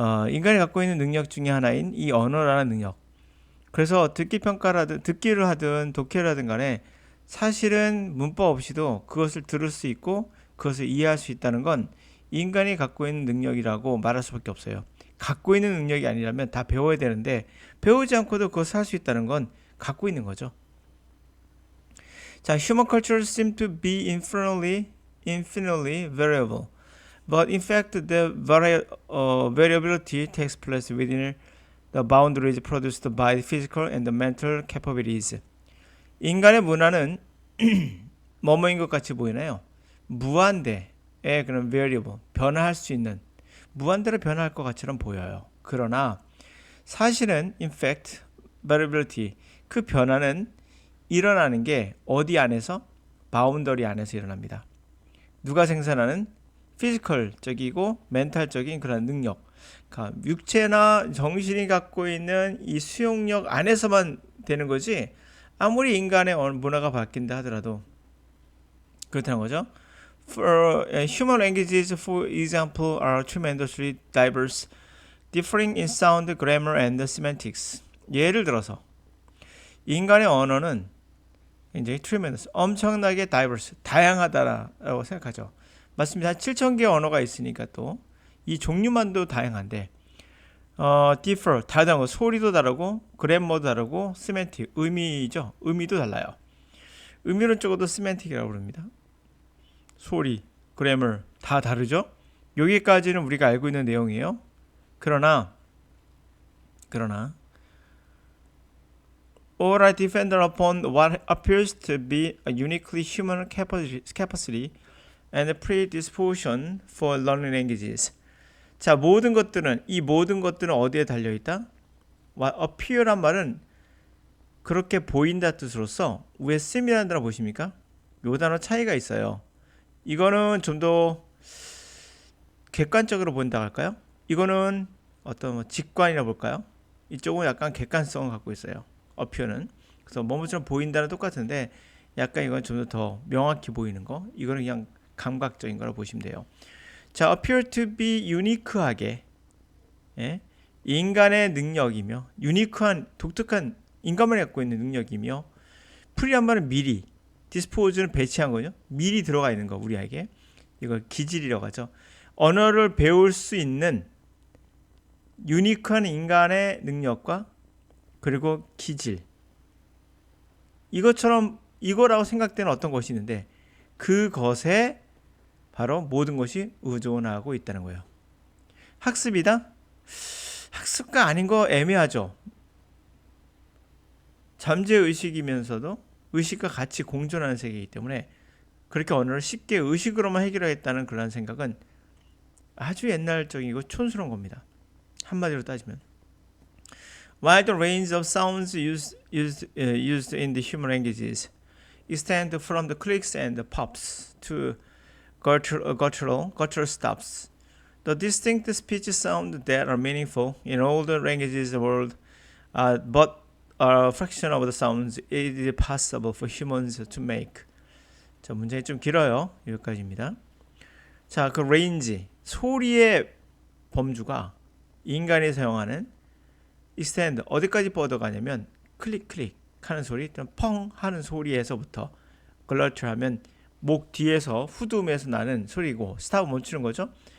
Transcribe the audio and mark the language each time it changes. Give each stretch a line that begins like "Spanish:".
Korean: 인간이 갖고 있는 능력 중에 하나인 이 언어라는 능력. 그래서 듣기를 하든 독해를 하든 간에 사실은 문법 없이도 그것을 들을 수 있고 그것을 이해할 수 있다는 건 인간이 갖고 있는 능력이라고 말할 수밖에 없어요. 갖고 있는 능력이 아니라면 다 배워야 되는데 배우지 않고도 그것을 할 수 있다는 건 갖고 있는 거죠. 자,
English: human cultures seem to be infinitely variable. But in fact, the variability takes place within the boundaries produced by the physical and the mental capabilities.
Korean: 인간의 문화는 뭐뭐인 것 같이 보이나요? 무한대의 그런 variable, 변화할 수 있는 무한대로 변화할 것 같처럼 보여요. 그러나 사실은
English: in fact,
Korean: variability, 그 변화는 일어나는 게 어디 안에서? 바운더리 안에서 일어납니다. 누가 생산하는? 피지컬적이고 멘탈적인 그런 능력, 그러니까 육체나 정신이 갖고 있는 이 수용력 안에서만 되는 거지 아무리 인간의 문화가 바뀐다 하더라도 그렇다는 거죠.
English: Human languages, for example, are tremendously diverse, differing in sound, grammar, and semantics.
Korean: 예를 들어서 인간의 언어는 굉장히 tremendous, 엄청나게 diverse, 다양하다라고 생각하죠. 맞습니다. 한 7,000개의 언어가 있으니까 또 이 종류만도 다양한데 differ, 다른 거, 소리도 다르고 그래머도 다르고 semantic, 의미죠. 의미도 달라요. 의미론적으로도 semantic이라고 부릅니다. 소리, grammar 다 다르죠. 여기까지는 우리가 알고 있는 내용이에요. 그러나
English: all are dependent upon what appears to be a uniquely human capacity and predisposition for learning languages.
Korean: 자, 이 모든 것들은 어디에 달려있다? appear란 말은 그렇게 보인다 뜻으로서 위에 seem이라는 단어 보십니까? 요 단어 차이가 있어요. 이거는 좀 더 객관적으로 본다 할까요? 이거는 어떤 직관이라 볼까요? 이쪽은 약간 객관성을 갖고 있어요. appear는. 그래서 뭐뭐처럼 보인다는 똑같은데 약간 이건 좀 더 명확히 보이는 거. 이거는 그냥 감각적인 거라 보시면 돼요. 자,
English: appear to be unique
Korean: 하게, 예? 인간의 능력이며 유니크한 독특한 인간만이 갖고 있는 능력이며 프리한 말은 미리, dispose는 배치한 거죠. 미리 들어가 있는 거 우리에게 이걸 기질이라고 하죠. 언어를 배울 수 있는 유니크한 인간의 능력과 그리고 기질, 이거라고 생각되는 어떤 것이 있는데 그것에 바로 모든 것이 의존하고 있다는 거예요. 학습이다? 학습가 아닌 거 애매하죠. 잠재의식이면서도 의식과 같이 공존하는 세계이기 때문에 그렇게 언어를 쉽게 의식으로만 해결하겠다는 그런 생각은 아주 옛날적이고 촌스러운 겁니다. 한마디로 따지면
English: While the range of sounds used in the human languages extend from the clicks and the pops to guttural stops, the distinct speech sounds that are meaningful in all the languages of the world but a fraction of the sounds it is possible for humans to make.
Korean: 자, 문장이 좀 길어요. 여기까지입니다. 자, 그 range, 소리의 범주가 인간이 사용하는 extend, 어디까지 뻗어가냐면 클릭 하는 소리, 펑 하는 소리에서부터 글러터 하면 목 뒤에서 후두음에서 나는 소리고 스탑 멈추는 거죠.